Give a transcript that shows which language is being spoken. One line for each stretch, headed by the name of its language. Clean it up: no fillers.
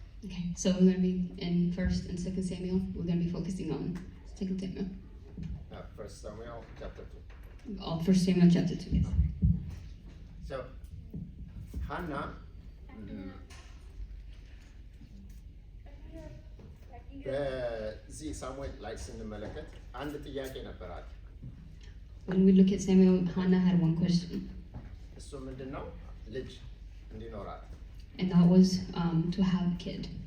English: Okay, so we're going to be in 1st and 2nd Samuel. We're going to be focusing on 2nd Samuel. 1 Samuel chapter 2. 1 Samuel chapter 2. Yes. So
Amharic: Hannah በዚህ ሳሙኤል ላይ ስንመለከት አንድ ጥያቄ ነበራት።
English: When we look at Samuel, Hannah had one question.
Amharic: እሱ ምንድነው? ልጅ እንዲኖራት.
English: And that was to have a kid.